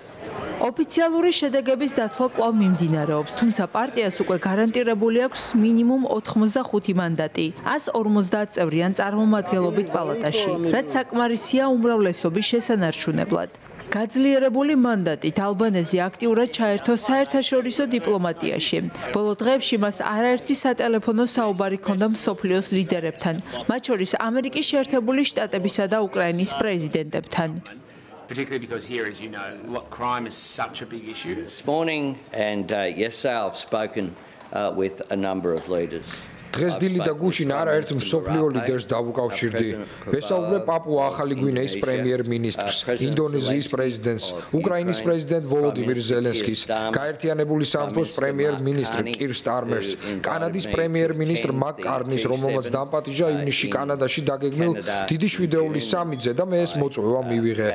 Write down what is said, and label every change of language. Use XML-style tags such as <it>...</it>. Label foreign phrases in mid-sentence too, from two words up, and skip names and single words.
<ka>ოფიციალური შედეგების დათვლა კვლავ მიმდინარეობს, თუმცა პარტიას უკვე გარანტირებული აქვს მინიმუმ 85 მანდატი 150 წევრიან წარმომადგენლობით პალატაში, რაც საკმარისია უმრავლესობის შესანარჩუნებლად. გაძლიერებული მანდატით ალბანეზი აქტიურად ჩაერთო საერთაშორისო დიპლომატიაში. ბოლო დღეებში მას არაერთი სატელეფონო საუბარი ჰქონდა მსოფლიოს ლიდერებთან, მათ შორის ამერიკის შეერთებული შტატებისა და უკრაინის პრეზიდენტებთან.</ka> <en>Particularly because here, as you know, crime is such a big issue. This morning and yesterday I've spoken with a number of leaders.</en> <ka>დღეს დილით და გუშინ არაერთ მსოფლიო ლიდერს დავუკავშირდი. ვესაუბრე პაპუა ახალი გვინეის პრემიერ-მინისტრს, ინდონეზიის პრეზიდენტს, უკრაინის პრეზიდენტ ვოლოდიმირ ზელენსკის, გაერთიანებული სამეფოს პრემიერ-მინისტრ კირ სტარმერს, კანადის პრემიერ-მინისტრ მაკ კარნის, რომელმაც დამპატიჟა ივნისში კანადაში დაგეგმილ დიდი შვიდეულის სამიტზე და მე ეს მოწვევა მივიღე.</ka>